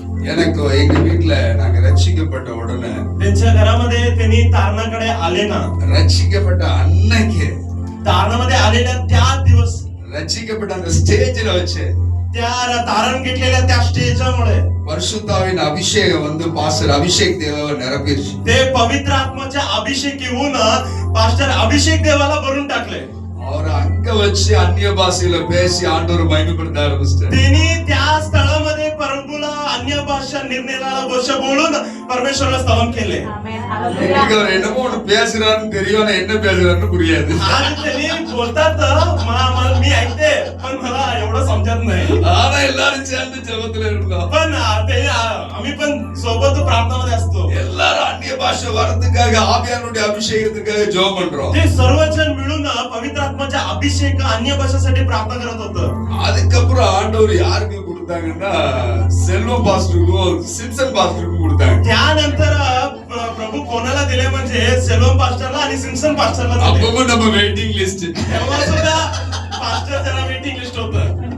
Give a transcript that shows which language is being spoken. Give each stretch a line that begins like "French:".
Tamil: எனக்கு எங்க வீட்டுல நாங்க ரட்சிக்கப்பட்ட உடனே
Marathi: त्यांच्या घरामध्ये त्यांनी तारणाकडे आले ना,
Tamil: ரட்சிக்கப்பட்ட அன்னைக்கு
Marathi: तारणामध्ये आलेल्या त्या दिवस
Tamil: ரட்சிக்கப்பட்ட அந்த ஸ்டேஜ்ல வச்சு
Marathi: त्या तारण घेतलेल्या त्या स्टेजमुळे
Tamil: பரிசுத்தாவின் அபிஷேகம் வந்து பாஸ்டர் அபிஷேக் தேவாவை நிரப்பிடுச்சு.
Marathi: ते पवित्र आत्माच्या अभिषेक येऊन पास्टर अभिषेक देवाला भरून टाकले.
Tamil: அவர் அங்க வச்சு அந்நிய பாஷையில பேசி ஆண்டவர் மகிமைப்படுத்த ஆரம்பிச்சிட்டார்.
Marathi: त्यांनी त्या स्थळामध्ये प्रभूला अन्य भाषा निर्णयाला भाषा बोलून परमेश्वराला स्तवन केले.
Tamil: இன்னைக்கு அவர் என்னமோ ஒண்ணு பேசுறாருன்னு தெரியும், ஆனா என்ன பேசுறாருன்னு புரியாது.
Marathi: आज त्यांनी बोलतात मी ऐकते, पण मला एवढं समजत नाही.
Tamil: ஆனா எல்லாரும் சேர்ந்து ஜெபத்துல இருந்தோம்.
Marathi: पण आम्ही पण सोबत प्रार्थनामध्ये असतो.
Tamil: எல்லாரும் அந்நிய பாஷை வரதுக்காக ஆவியானுடைய அபிஷேகத்துக்காக ஜெபம் பண்றோம்.
Marathi: ते सर्वजण मिळून पवित्र आत्माच्या अभिषेक अन्य भाषेसाठी प्रार्थना करत होतं.
Tamil: அதுக்கப்புறம் ஆண்டவர் யாருக்கு கொடுத்தாங்கன்னா செல்வம் பாஸ்டருக்கும் சிம்சன் பாஸ்டருக்கும் கொடுத்தாங்க.
Marathi: त्यानंतर प्रभू कोणाला दिले म्हणजे सेल्वम पास्टरला आणि सिम्सन पास्टरला दिले.
Tamil: அப்பவும் நம்ம
English: Waiting list.
Marathi: तेव्हा सुद्धा पास्टर जरा
English: waiting list
Marathi: होतं.